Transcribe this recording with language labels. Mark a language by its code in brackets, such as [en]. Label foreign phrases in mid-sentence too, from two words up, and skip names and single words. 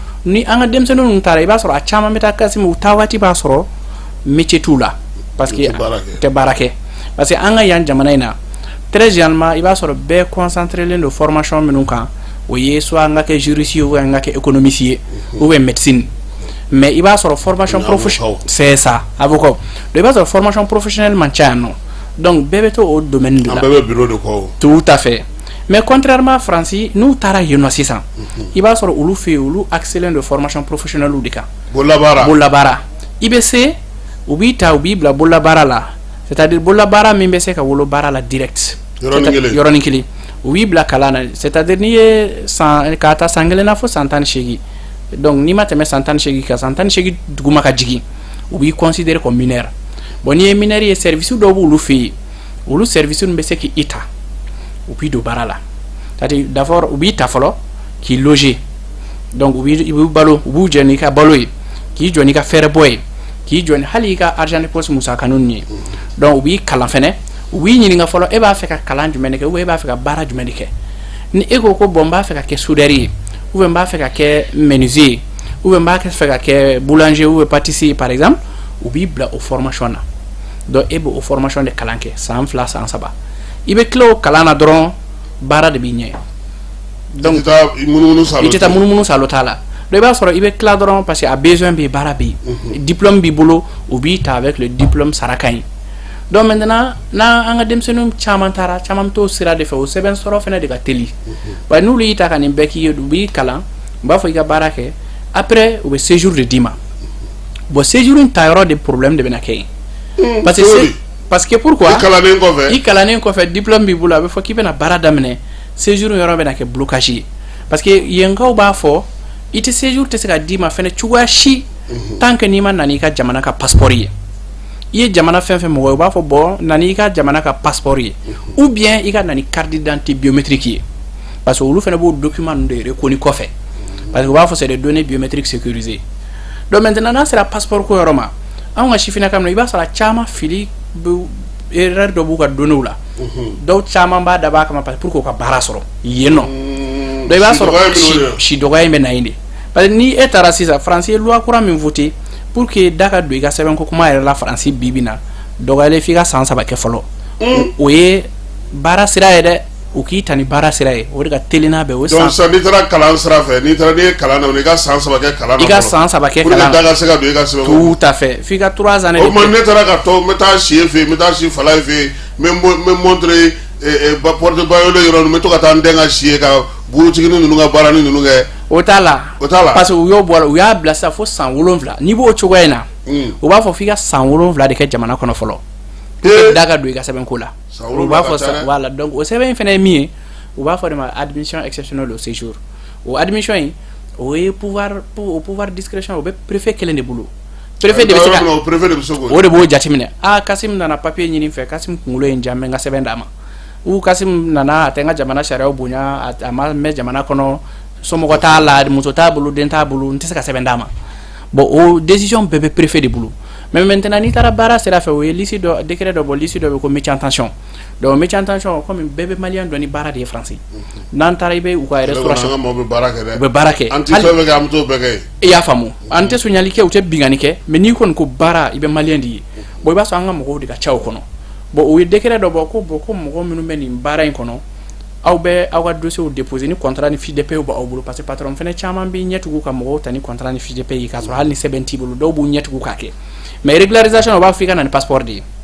[bm] ni an ka denmisɛnninw ninnu taara i b'a sɔrɔ a caman bɛ taa Kasimu u taa waati b'a sɔrɔ métier t'u la [fr] parce que [bm] tɛ baara kɛ [fr] parce que [bm] an ka yan jamana in na [fr] très généralement [bm] i b'a sɔrɔ bɛɛ concentré len don formation minnu kan o ye soit an ka kɛ juriste ye ou an ka kɛ économiste ye [fr] ou bien médecine mais [bm] i b'a sɔrɔ [fr] formation professionnelle c'est ça avocat donc [bm] i b'a sɔrɔ [fr] formation professionnelle [bm] man ca yan nɔ donc bɛɛ bɛ to o [fr] domaine de la [bm] an bɛɛ bɛ bureau de kɔ [fr] tout à fait mais contrairement à France [bm] n'u taara yen nɔ sisan i b'a sɔrɔ olu fɛ yen olu accéléré de [fr] formation professionnelle [bm] de kan bololabaara i bɛ se u b'i ta u b'i bila bololabaara la c'est-à-dire bololabaara min bɛ se ka wolo baara la direct yɔrɔnin kelen u b'i bila kalan na c'est-à-dire n'i ye k'a ta san kelen na fo san 18 donc n'i ma tɛmɛ san 18 kan san 18 duguma ka jigin u b'i [fr] considérer comme mineur bon [bm] n'i ye mineur ye service dɔw b'olu fɛ yen olu service ninnu bɛ se k'i ta u b'i don baara la [fr] c'est-à-dire d'abord [bm] u b'i ta fɔlɔ k'i loger donc u b'i balo u b'u jɔ n'i ka balo ye k'i jɔ n'i ka fɛɛrɛ bɔ ye k'i jɔ hali i ka [fr] argent de poche [bm] musakaninw ye donc u b'i kalan fɛnɛ u b'i ɲininka fɔlɔ e b'a fɛ ka kalan jumɛn de kɛ [fr] ou bien [bm] e b'a fɛ ka baara jumɛn de kɛ ni e ko ko bon n b'a fɛ ka kɛ soudeur ye [fr] ou bien [bm] n b'a fɛ ka kɛ menuisier ye [fr] ou bien [bm] n b'a fɛ ka kɛ [fr] boulanger ou bien pâtissier par exemple [bm] u b'i bila o formation na donc e b'o formation de kalan kɛ san 2 san 3 i bɛ tila o kalan na dɔrɔn baara de b'i ɲɛ donc i tɛ taa munumunu salo t'a la donc i b'a sɔrɔ i bɛ tila dɔrɔn [fr] parce que [bm] a besoin bɛ baara bɛ yen diplôme b'i bolo u b'i ta [fr] avec le diplôme [bm] sara ka ɲi donc maintenant n'an ka denmisɛnninw caman taara caman bɛ t'o sira de fɛ o sɛbɛn sɔrɔ fana de ka teli wa n'olu y'i ta ka nin bɛɛ k'i ye u b'i kalan u b'a fɔ i ka baara kɛ après u bɛ séjour de d'i ma bon séjour in ta yɔrɔ de problème de bɛ na kɛ yen [fr] parce que pourquoi [bm] i kalannen kɔfɛ diplôme b'i bolo a bɛ fɔ k'i bɛna baara daminɛ séjour yɔrɔ bɛna kɛ blocage ye [fr] parce que [bm] yenkaw b'a fɔ i tɛ séjour tɛ se ka d'i ma fɛnɛ cogoya si [fr] tant que [bm] n'i ma na n'i ka jamana ka passeport ye i ye jamana fɛn fɛn mɔgɔ ye u b'a fɔ bon na n'i ka jamana ka passeport ye [fr] ou bien [bm] i ka na ni [fr] carte d'identité biométrique [bm] ye [fr] parce que [bm] olu fɛnɛ b'o document ninnu de reconnu kɔfɛ [fr] parce que [bm] u b'a fɔ [fr] c'est des données biométriques sécurisées donc maintenant [bm] n'a sera passeport ko yɔrɔ ma anw ka sifinnaka minɛ i b'a sɔrɔ a caman fili erreur dɔ b'u ka données la dɔw caman b'a dab'a kama [fr] parce que pour que [bm] u ka baara sɔrɔ yen nɔ donc i b'a sɔrɔ si dɔgɔya in bɛ na yen de [fr] parce que [bm] ni e taara sisan France ye loi kura min [fr] voté pour que [bm] da ka don i ka sɛbɛn ko kuma yɛrɛ la France bibi na dɔgɔyalen f'i ka san 3 kɛ fɔlɔ o ye baara sira ye dɛ u k'i ta ni baara sira ye o de ka teli n'a bɛɛ o san. donc sisan n'i taara kalan sira fɛ n'i taara n'i ye kalan na i ka san 3 kɛ kalan na i ka san 3 kɛ kalan na [fr] pour que [bm] da ka se ka don i ka sɛbɛn [fr] tout à fait [bm] f'i ka [fr] 3 années [bm] o tuma ne taara ka to n bɛ taa si e fɛ yen n bɛ taa si fala fɛ yen n bɛ montrer porte bayolo yɔrɔ ninnu n bɛ to ka taa n den ka si ye ka burutigini ninnu ka baara ni ninnu kɛ o t'a la [fr] parce que [bm] u y'o bɔ a la u y'a bila sisan fo san 7 n'i b'o cogoya in na u b'a fɔ f'i ka san 7 de kɛ jamana kɔnɔ fɔlɔ [fr] pour que [bm] da ka don i ka sɛbɛnko la u b'a fɔ sisan [fr] voilà donc [bm] o sɛbɛn in fana ye min ye u b'a fɔ de ma [fr] admission exceptionnelle au séjour [bm] o admission in o ye [fr] pouvoir discrétion [bm] o bɛ préfet kelen de bolo préfet de bɛ se ka o de b'o jateminɛ Kasim nana papier ɲini fɛ Kasim kunkolo ye n diya n bɛ n ka sɛbɛn d'a ma ou Kasim nana a tɛ n ka jamana sariyaw bonya a ma mɛn jamana kɔnɔ somɔgɔ t'a la muso t'a bolo den t'a bolo n tɛ se ka sɛbɛn d'a ma bon o décision bɛɛ bɛ préfet de bolo [fr] mais maintenant [bm] n'i taara baara sira fɛ o ye liste dɔ décret dɔ bɔ liste dɔ bɛ ko [fr] métier en tension donc métier en tension comme [bm] bɛɛ bɛ maliyɛn dɔn ni baara de ye France n'an taara i bɛ u ka restauration u bɛ baara kɛ an tɛ fɛn bɛɛ kɛ an bɛ t'o bɛɛ kɛ i y'a faamu an tɛ sonyali kɛ u tɛ bingani kɛ mais n'i kɔni ko baara i bɛ maliyɛn de ye bon i b'a sɔrɔ an ka mɔgɔw de ka ca o kɔnɔ bon o ye décret dɔ bɔ ko mɔgɔ minnu bɛ nin baara in kɔnɔ aw bɛ aw ka [fr] dossier déposer [bm] ni contrat ni [fr] fiche de paie [bm] b'aw bolo [fr] parce que patron [bm] fɛnɛ caman bɛ ɲɛtugu ka mɔgɔw ta ni contrat ni [fr] fiche de paie [bm] k'a sɔrɔ hali ni sɛbɛn t'i bolo dɔw b'u ɲɛtugu k'a kɛ [fr] mais régularisation [bm] o b'a fɔ i ka na ni passeport de ye